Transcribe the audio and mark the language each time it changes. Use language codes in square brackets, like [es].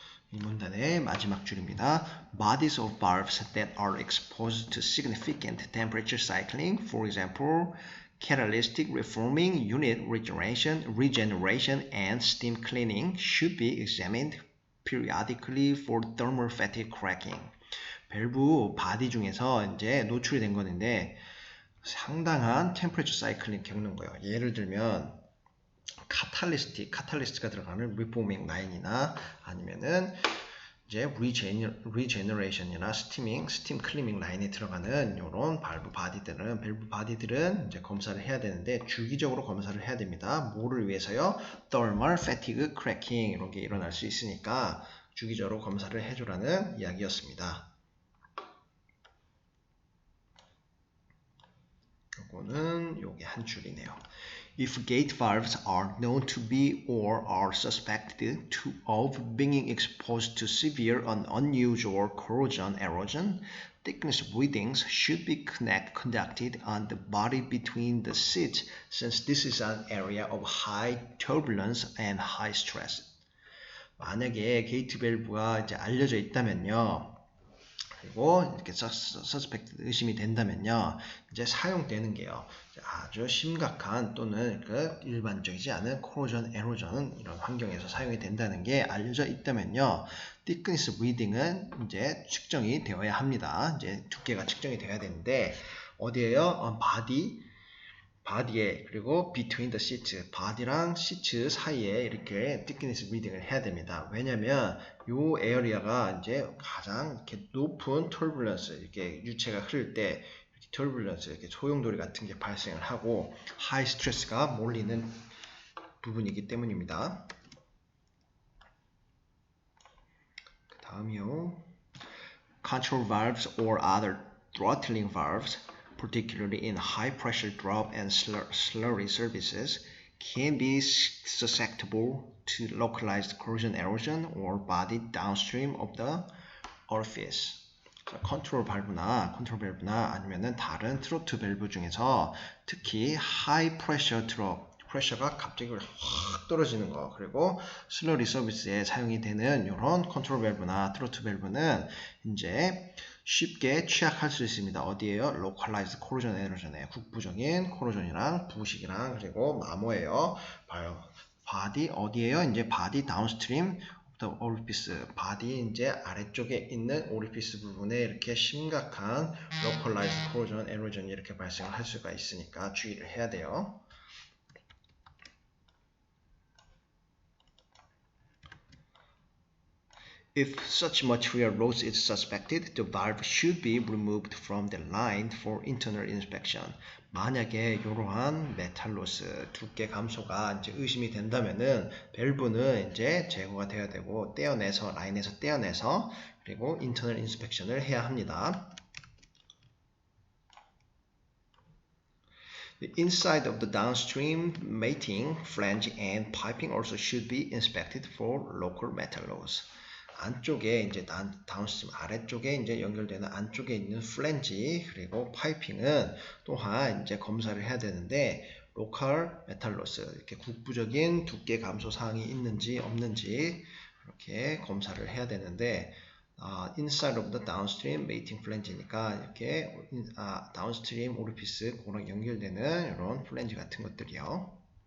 [ko] 이 문단의 마지막 줄입니다. [en] Bodies of valves that are exposed to significant temperature cycling, for example, catalytic reforming, unit regeneration, and steam cleaning, should be examined periodically for thermal fatigue cracking. [ko] 밸브 바디 중에서 이제 노출이 된 건데 상당한 템퍼레처 사이클링 겪는 거예요. 예를 들면 카탈리스트가 들어가는 리포밍 라인이나 아니면은 이제 리제너레이션이나 스팀 클리밍 라인에 들어가는 이런 밸브 바디들은 이제 검사를 해야 되는데 주기적으로 검사를 해야 됩니다. 뭐를 위해서요? [en] Thermal fatigue cracking [ko] 이런 게 일어날 수 있으니까 주기적으로 검사를 해주라는 이야기였습니다. 요게 한 줄이네요. [en] If gate valves are known to be or are suspected of being exposed to severe and unusual corrosion erosion, thickness readings should be conducted on the body between the seats since this is an area of high turbulence and high stress. [ko] 만약에 게이트 밸브가 이제 알려져 있다면요. 그리고 이렇게 서스펙트 의심이 된다면요. 이제 사용되는 게요. 아주 심각한 또는 일반적이지 않은 코로전, 에로전 이런 환경에서 사용이 된다는 게 알려져 있다면요. [en] thickness reading [ko] 은 이제 측정이 되어야 합니다. 이제 두께가 측정이 되어야 되는데 어디에요? 바디에 그리고 [en] between the seats [ko] 바디랑 시트 사이에 이렇게 [en] thickness reading [ko] 을 해야 됩니다. 왜냐면 요 에어리아가 이제 가장 이렇게 높은 turbulence 이렇게 유체가 흐를 때 이렇게 turbulence 이렇게 소용돌이 같은 게 발생을 하고 high stress가 몰리는 부분이기 때문입니다. 다음이요. [en] Control valves or other throttling valves particularly in high-pressure drop and slurry services, can be susceptible to localized corrosion erosion or body downstream of the orifice. [ko] 컨트롤 밸브나 아니면은 다른 트로트 밸브 중에서 특히 하이 프레셔 프레셔가 갑자기 확 떨어지는 거, 그리고 슬러리 서비스에 사용이 되는 이런 컨트롤 밸브나 트로트 밸브는 이제 쉽게 취약할 수 있습니다. 어디에요? [en] localized corrosion erosion [ko] 에 국부적인 코로전이랑 부식이랑 그리고 마모예요. 봐요. 바디 어디에요? 이제 바디 다운스트림 오리피스, 바디 이제 아래쪽에 있는 오리피스 부분에 이렇게 심각한 [en] localized corrosion erosion [ko] 이 이렇게 발생을 할 수가 있으니까 주의를 해야 돼요. [en] If such material loss is suspected, the valve should be removed from the line for internal inspection. [ko] 만약에 이러한 메탈 로스, 두께 감소가 이제 의심이 된다면은 밸브는 이제 제거가 돼야 되고 떼어내서 라인에서 떼어내서 그리고 인터널 인스펙션을 해야 합니다. [en] The inside of the downstream mating, flange, and piping also should be inspected for local metal loss. [ko] 안쪽에 이제 다운스트림 아래쪽에 이제 연결되는 안쪽에 있는 플랜지 그리고 파이핑은 또한 이제 검사를 해야 되는데 로컬 메탈 로스 이렇게 국부적인 두께 감소 사항이 있는지 없는지 이렇게 검사를 해야 되는데 [en] inside of the downstream mating flange [ko] 니까 이렇게 downstream 오리피스 고랑 연결되는 이런 플랜지 같은 것들이요.